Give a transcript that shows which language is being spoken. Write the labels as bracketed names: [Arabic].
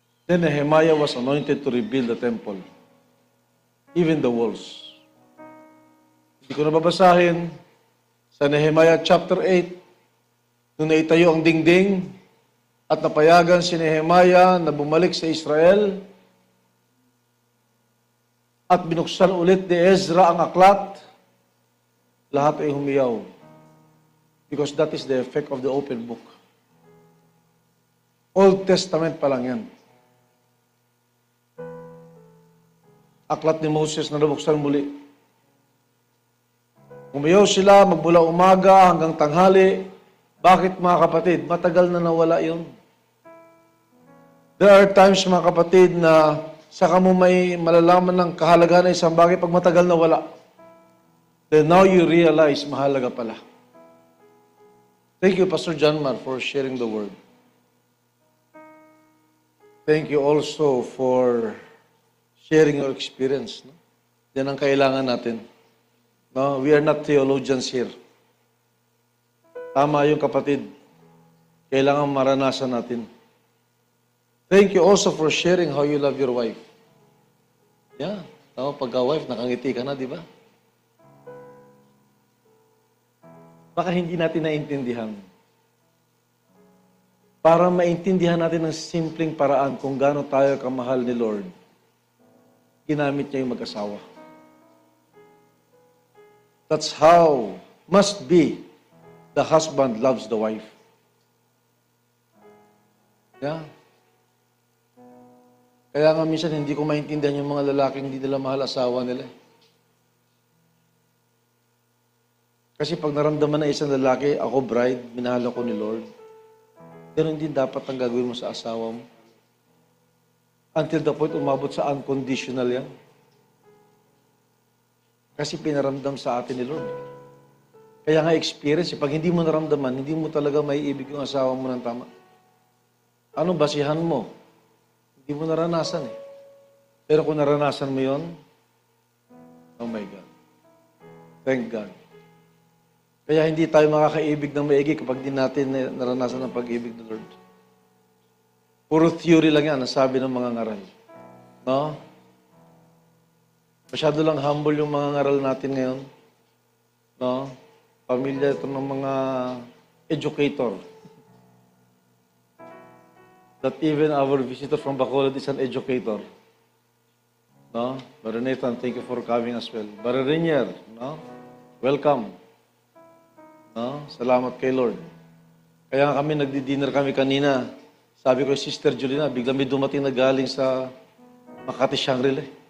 [English] Then Nehemiah was anointed to rebuild the temple. Even the walls. [Filipino] Hindi ko na babasahin sa Nehemiah chapter 8, nung naitayo ang dingding at napayagan si Nehemiah na bumalik sa Israel, at binuksan ulit ni Ezra ang aklat, lahat ay humiyaw. [English] Because that is the effect of the open book. [Filipino] Old Testament pa lang yan. Aklat ni Moses na nabuksan muli. Humiyaw sila magmula umaga hanggang tanghali. Bakit mga kapatid? Matagal na nawala yun. [English] There are times [Filipino] mga kapatid na saka mo may malalaman ng kahalagaan ng isang bagay pag matagal na wala. [English] Then now you realize, [Filipino] mahalaga pala. [English] Thank you, Pastor John Mar, for sharing the word. Thank you also for sharing your experience. No? [Filipino] Yan ang kailangan natin. No? [English] We are not theologians here. [Filipino] Tama yung kapatid. Kailangan maranasan natin. [English] Thank you also for sharing how you love your wife. Yeah. [Filipino] Tama, pagka-wife, nakangiti ka na, di ba? Baka hindi natin naintindihan. Para maintindihan natin ng simpleng paraan kung gaano tayo kamahal ni Lord, ginamit niya yung mag-asawa. [English] That's how must be the husband loves the wife. Yeah. [Filipino] Kaya nga minsan hindi ko maintindihan yung mga lalaking hindi nila mahal asawa nila. Kasi pag naramdaman na isang lalaki, ako bride, minahal ako ni Lord, ganun din dapat ang gagawin mo sa asawa mo. [English] Until the point [Filipino] umabot sa [English] unconditional yan. [Filipino] Kasi pinaramdam sa atin ni Lord. Kaya nga experience, pag hindi mo naramdaman, hindi mo talaga maiibig yung asawa mo ng tama. Ano basihan mo? Hindi mo naranasan eh. Pero kung naranasan mo yon, [English] oh my God. Thank God. [Filipino] Kaya hindi tayo makakaibig ng maigi kapag di natin naranasan ang pag-ibig ng Lord. Puro theory lang yan, ang sabi ng mga ngaral. No? Masyado lang humble yung mga ngaral natin ngayon. No? Pamilya ito ng mga educator. [English] That even our visitor from Bacolod is an educator. No? Brother Nathan, thank you for coming as well. Brother Renier, no? Welcome. No? [Filipino] Salamat kay Lord. Kaya kami, nagdi-dinner kami kanina. Sabi ko, Sister Julina, bigla may dumating na galing sa Makati, Shangri-La.